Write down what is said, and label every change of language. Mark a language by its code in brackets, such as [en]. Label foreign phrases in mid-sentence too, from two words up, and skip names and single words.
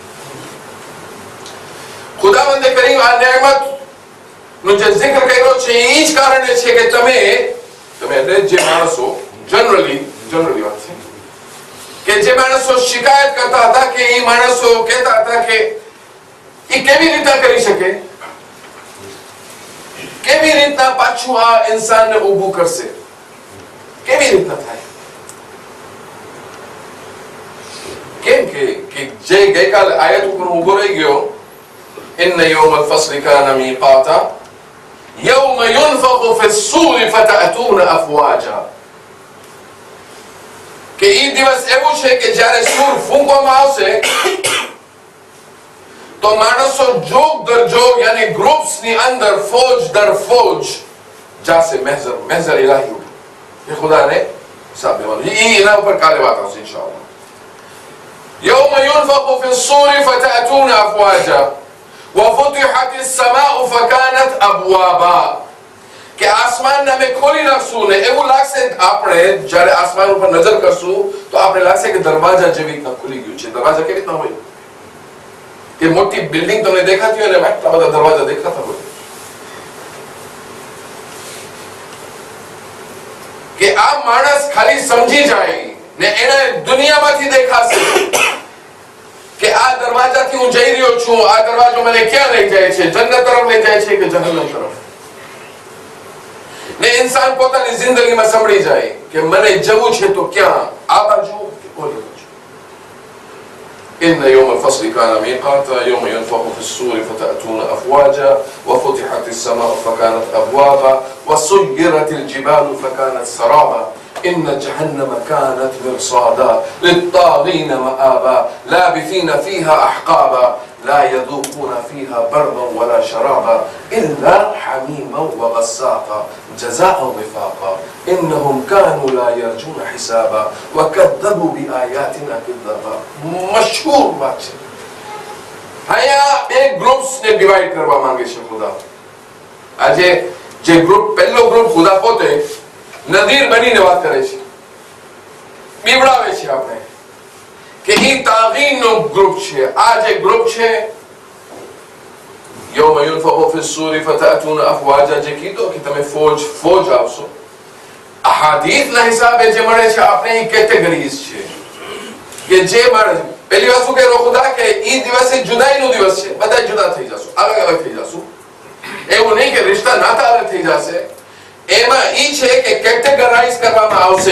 [gu] ખુદાવંદે કરીમ આ નેમત નું જે જિક્ર કર્યો છે એ જ કારણે છે કે તમે એટલે જે માણસો જનરલી વાત છે કે જે માણસો શિકાયત કરતા હતા કે એ માણસો કહેતા હતા કે એ કેવી રીતના કરી શકે, કેવી રીતના પાછું આ ઇન્સાનને ઊભું કરશે, કેવી રીતના થાય. કેમ કે જે ગઈકાલે આયત ઉપર ઊભો રહી ગયો, [ar] إن يوم الفصل كان ميقاتا يوم ينفخ في الصور فتأتون أفواجا. [gu] કે ઈ દિવસ એવું છે કે જ્યારે સૂર ફૂંકવામાં આવશે તો માણસો જોગ દર જોગ યાની ગ્રુપ્સ ની અંદર ફૌજ દર ફૌજ જાશે. મહેઝર ઇલાહી એ ખુદાને હિસાબ દેવાનું. એના ઉપર કાલે વાત આવશે ઇન્શાઅલ્લાહ. [ar] يوم ينفخ في الصور فتأتون أفواجا وفتحت السماء فكانت ابوابا. [gu] કે આસમાન ને ખોલી નાખશું ને એવું લાગશે આપણે જ્યારે આસમાન ઉપર નજર કરશું તો આપણે લાગશે કે દરવાજા જેવી રીતના ખુલી ગયું છે. દરવાજા કેવી રીતના હોય કે મોટી બિલ્ડિંગ તમને દેખાતી હોય ને એટલા બધા દરવાજા દેખાતા હોય કે આ માણસ ખાલી સમજી જાય ને એને દુનિયામાંથી દેખાશે કે આ દરવાજાથી હું જઈ રહ્યો છું, આ દરવાજો મને ક્યાં લઈ જાય છે, જન્નત તરફ લઈ જાય છે કે જહન્નમ તરફ. ને ઇન્સાન પોતાની જિંદગીમાં સમજી જાય કે મને જવું છે તો ક્યાં, આ બાજુ કે ઓલી બાજુ. [ar] إن يوم الفصل كان ميقاتا يوم ينفخ في الصور فتأتون أفواجا وفتحت السماء فكانت أبوابا وسيرت الجبال فكانت سرابا إن جهنم كانت مرصادا للطاغين مآبا لابثين فيها أحقابا لا يذوقون فيها بردا ولا شرابا إلا حميما وغساقا جزاء وفاقا إنهم كانوا لا يرجون حسابا وكذبوا بآياتنا كذابا. [gu] مشهور बात છે. અહીંયા બે ગ્રુપ્સ ને ડિવાઇડ કરવા માંગે છે ખુદા. આજે જે ગ્રુપ, પહેલો ગ્રુપ ખુદા પોતે નદીર બનીને વાત કરે છે, બીવડાવે છે આપણે કે ઈ તાગીનનો ગ્રુપ છે. આ જે ગ્રુપ છે [ar] يوم ينفخ في الصور فتأتون أفواجا [gu] જે કીધો કે તમે ફોજ આવશો. અહાદીથના હિસાબે જે મળે છે આપણે ઈ કેટેગરીઝ છે કે જે માણસ પહેલી વાત શું કહેરો ખુદા કે ઈ દિવસે જુદાઈનો દિવસ છે, બધા જુદા થઈ જશો, અલગ અલગ થઈ જશો. એવું નહીં કે રિશ્તા નાતા અલગ થઈ જશે. એમાં ઈ છે કે કેટેગરાઇઝ કરવામાં આવશે.